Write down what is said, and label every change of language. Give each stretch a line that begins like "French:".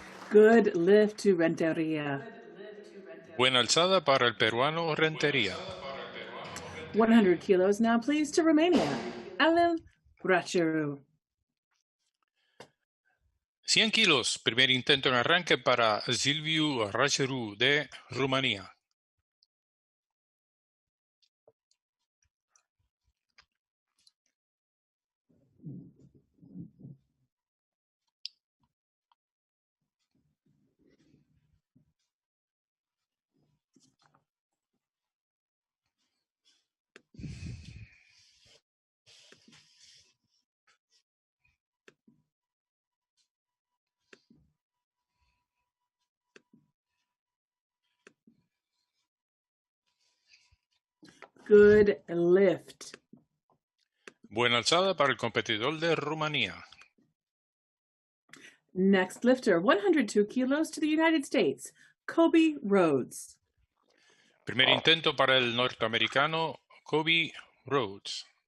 English: Good lift to Renteria.
Spanish: Buena alzada para el peruano Rentería.
English: 100 kilos now, please, to Romania. Alan Bracheru.
Spanish: 100 kilos, primer intento en arranque para Silviu Racheru de Rumanía.
English: Good lift.
Spanish: Buena alzada para el competidor de Rumanía.
English: Next lifter, 102 kilos to the United States, Kobe Rhodes.
Spanish: Primer intento para el norteamericano Kobe Rhodes.